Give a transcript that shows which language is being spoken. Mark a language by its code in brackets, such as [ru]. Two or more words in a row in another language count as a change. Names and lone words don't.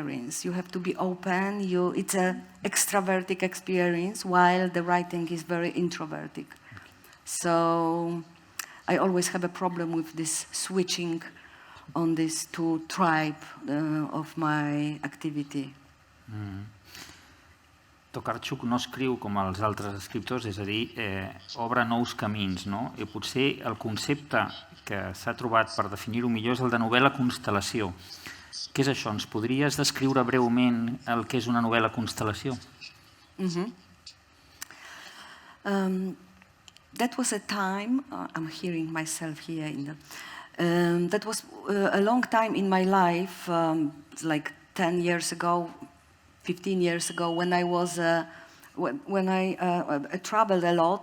[en] You have to be open. It's an extrovertic experience, while the writing is very introvertic. So I always have a problem with this switching on these two tribes of my activity. [ca] Tokarczuk no escriu com els altres escriptors, és a dir, obre nous camins, no? I potser el concepte que s'ha trobat per definir-ho millor és el de novel·la constel·lació. Què és això? Ens podries descriure breument el que és una novel·la constel·lació? [en] That was a time, I'm hearing myself here, that was a long time in my life, like 10 years ago, 15 years ago, when I was, when I traveled a lot.